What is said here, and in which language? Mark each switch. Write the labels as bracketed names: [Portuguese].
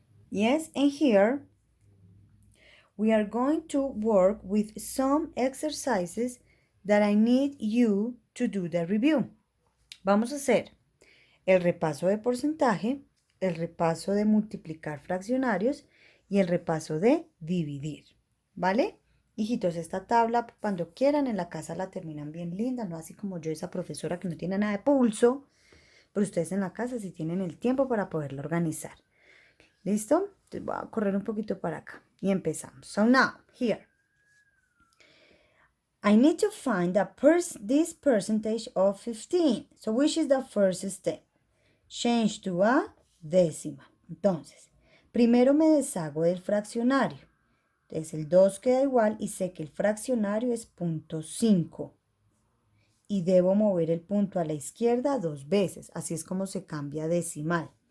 [English] Yes, and here we are going to work with some exercises that I need you to do the review. [Spanish] Vamos a hacer el repaso de porcentaje, el repaso de multiplicar fraccionarios y el repaso de dividir, ¿vale? Hijitos, esta tabla cuando quieran en la casa la terminan bien linda, no así como yo, esa profesora que no tiene nada de pulso, pero ustedes en la casa sí tienen el tiempo para poderla organizar. ¿Listo? Entonces voy a correr un poquito para acá y empezamos. [English] So now, here. I need to find this percentage of 15. So which is the first step? Change to a décima. [Spanish] Entonces, primero me deshago del fraccionario. Entonces el 2 queda igual y sé que el fraccionario es 0.5. Y debo mover el punto a la izquierda 2 veces. Así es como se cambia a decimal.